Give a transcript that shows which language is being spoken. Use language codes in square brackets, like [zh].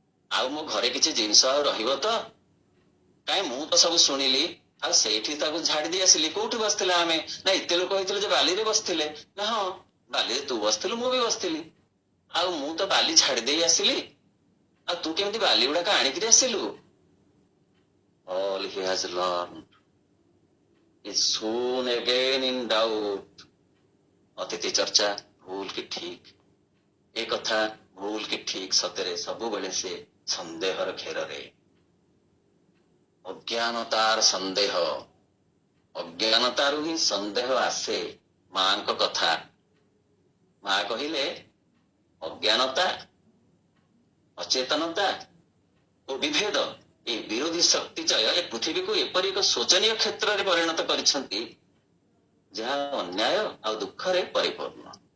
[or] ଆଉ ମୋ ଘରେ କିଛି ଜିନିଷ ଆଉ ରହିବ ତ? କାଇଁ ମୁଁ ତ ସବୁ ଶୁଣିଲି, ଆଉ ସେଇଠି ତାକୁ ଝାଡି ଦେଇ ଆସିଲି। କୋଉଠି ବସିଥିଲା ଆମେ? ନା ଏତେ ଲୋକ ହେଇଥିଲେ ଯେ ବାଲିରେ ବସିଥିଲେ। ନା ହଁ, ବାଲିରେ ତୁ ବସିଥିଲୁ, ମୁଁ ବି ବସିଥିଲି। ଆଉ ମୁଁ ତ ବାଲି ଛାଡି ଦେଇ ଆସିଲି, ଆଉ ତୁ କେମିତି ବାଲି ଗୁଡାକ ଆଣିକିରି ଆସିଲୁ? [en] All he has learned is soon again in doubt. [or] ଅତିଥି ଚର୍ଚ୍ଚା ଭୁଲ କି ଠିକ, ଏ କଥା ଭୁଲ କି ଠିକ, ସତରେ ସବୁବେଳେ ସେ ସନ୍ଦେହର ଘେରରେ। ଅଜ୍ଞାନତାର ସନ୍ଦେହ, ଅଜ୍ଞାନତାରୁ ହିଁ ସନ୍ଦେହ ଆସେ। ମାଙ୍କ କଥା, ମା କହିଲେ ଅଜ୍ଞାନତା, ଅଚେତନତା ଓ ବିଭେଦ, ଏ ବିରୋଧୀ ଶକ୍ତି ଚୟ ଏ ପୃଥିବୀକୁ ଏପରି ଏକ ଶୋଚନୀୟ କ୍ଷେତ୍ରରେ ପରିଣତ କରିଛନ୍ତି ଯାହା ଅନ୍ୟାୟ ଆଉ ଦୁଃଖରେ ପରିପୂର୍ଣ୍ଣ।